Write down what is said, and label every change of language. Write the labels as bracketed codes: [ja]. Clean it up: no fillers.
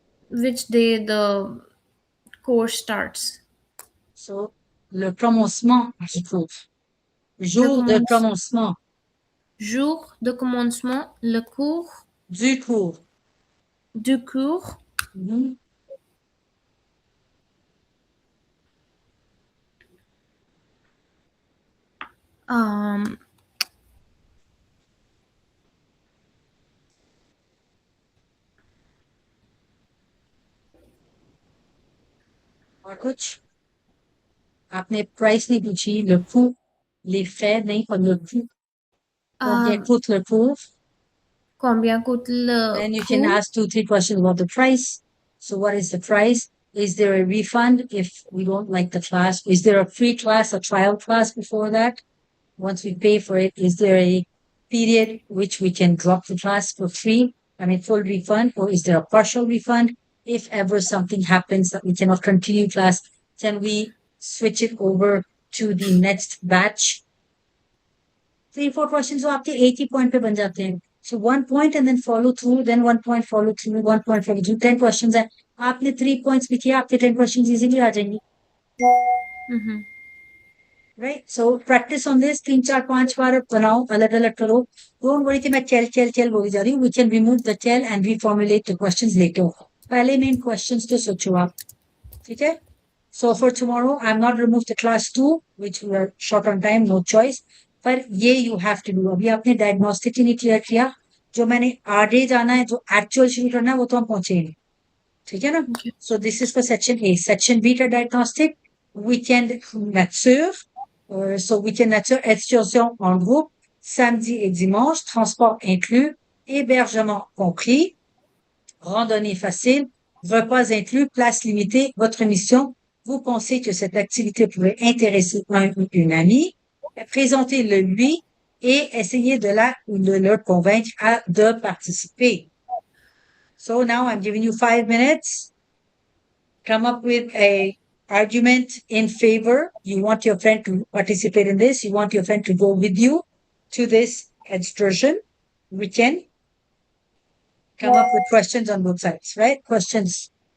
[en] Which day the course starts? [fr] So, le commencement du cours. Jour de commencement. Jour de commencement, le cours. Du cours. Du cours. Mm-hmm. [hi] और कुछ आपने price नहीं पूछी [fr] le coût les frais [hi] नहीं और [fr] le coût combien coûte le cours combien coûte le [en] then you can ask 2-3 questions about the price. So what is the price? Is there a refund if we don't like the class? Is there a free class, a trial class before that? Once we pay for it, is there a period which we can drop the class for free? I mean, full refund, or is there a partial refund? If ever something happens that we cannot continue class, can we switch it over to the next batch? 3-4 questions so [hi] आपके 80 point पे बन जाते हैं. [en] So 1 point and then follow through, then 1 point follow through, 1 point follow through, 10 questions [hi] है. आपने 3 [en] points [hi] भी किया, आपके [en] 10 questions easily [hi] आ जाएंगी. [en] Right? So practice on this. 3-4-5 [hi] बार बनाओ, अलग-अलग करो. [en] Don't worry [hi] कि मैं चल बोली जा रही हूँ. [en] We can remove the tell and reformulate the questions later. [hi] पहले [en] main questions [hi] तो सोचो आप. ठीक है? [en] So for tomorrow, I'm not remove the class 2, which we are short on time, no choice. [hi] पर ये [en] you have to do. [hi] अभी आपने diagnostic ही नहीं clear किया. जो मैंने आगे जाना है, जो actual शुरू करना है, वो तो हम पहुंचेंगे. ठीक है ना? [en] So this is for section A. Section B [hi] का [en] diagnostic, weekend nature. [fr] So weekend nature, excursion en groupe, samedi et dimanche, transport inclus, hébergement compris, randonnée facile, repas inclus, place limitée, votre mission. Vous pensez que cette activité pourrait intéresser un ou une amie, présentez-le lui et essayez de le convaincre de participer. [en] So now I'm giving you 5 minutes. Come up with a argument in favor. You want your friend to participate in this. You want your friend to go with you to this excursion. We can come up with questions on both sides, right? Questions.